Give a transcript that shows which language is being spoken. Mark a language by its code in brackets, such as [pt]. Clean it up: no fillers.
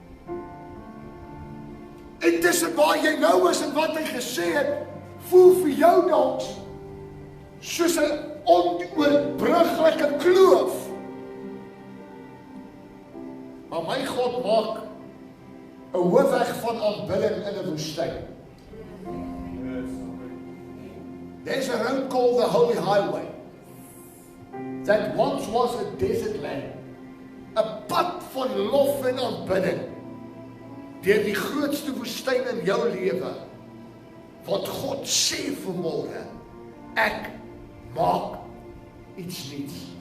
[af] En tussen waar jy nou is en wat hy gesê het, voel vir jou dalk soos 'n onoorbruggelike kloof. Maar my God maak 'n hoofweg van aanbidding in 'n woestyn. [en] There's a road called the Holy Highway that once was a desert land. [af] 'n pad van lof en aanbidding deur die grootste woestyn in jou lewe. Wat God sê vanmôre, ek maak iets nuuts.